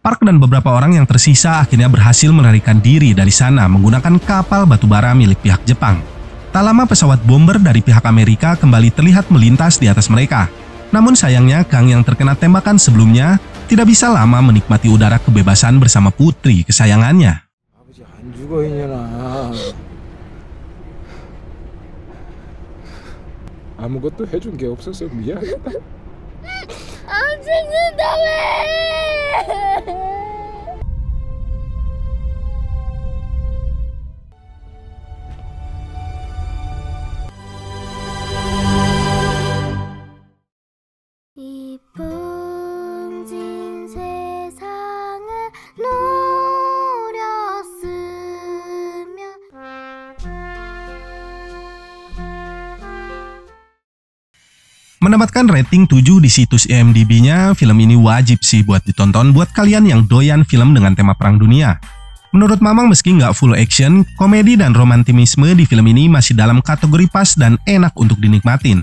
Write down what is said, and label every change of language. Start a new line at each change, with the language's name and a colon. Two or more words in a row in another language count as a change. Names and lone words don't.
Indonesian: dan beberapa orang yang tersisa akhirnya berhasil melarikan diri dari sana menggunakan kapal batubara milik pihak Jepang. Tak lama pesawat bomber dari pihak Amerika kembali terlihat melintas di atas mereka. Namun sayangnya Kang yang terkena tembakan sebelumnya tidak bisa lama menikmati udara kebebasan bersama putri kesayangannya.
Korean: 아버지 안 죽어 있냐나. 아무것도 해준 게 없어서 미안하다. 안 죽는다며! 이 풍진 세상을 노렸으면
Indonesian: Mendapatkan rating 7 di situs IMDb-nya, film ini wajib sih buat ditonton buat kalian yang doyan film dengan tema perang dunia. Menurut Mamang, meski nggak full action, komedi dan romantisme di film ini masih dalam kategori pas dan enak untuk dinikmatin.